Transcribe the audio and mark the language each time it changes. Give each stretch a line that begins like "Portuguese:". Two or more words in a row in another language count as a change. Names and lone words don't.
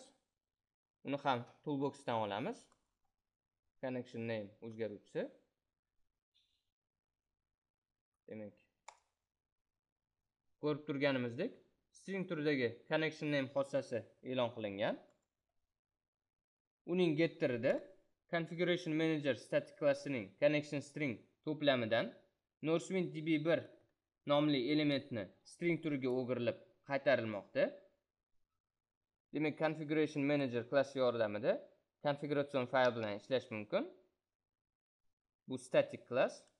Uzbek: Uni ham toolboxdan olamiz.
English: Connection name
Uzbek: o'zgaruvchisi. Demak, ko'rib turganimizdek, string turidagi
English: connection name
Uzbek: xossasi e'lon qilingan. Uning getterida Configuration Manager static klassining
English: connection string
Uzbek: to'plamidan Northwind DB1 nomli elementni string turiga o'girilib qaytarilmoqda. Demak, Configuration Manager klassi yordamida konfiguratsion fayl bilan ishlash mumkin. Bu
English: static class.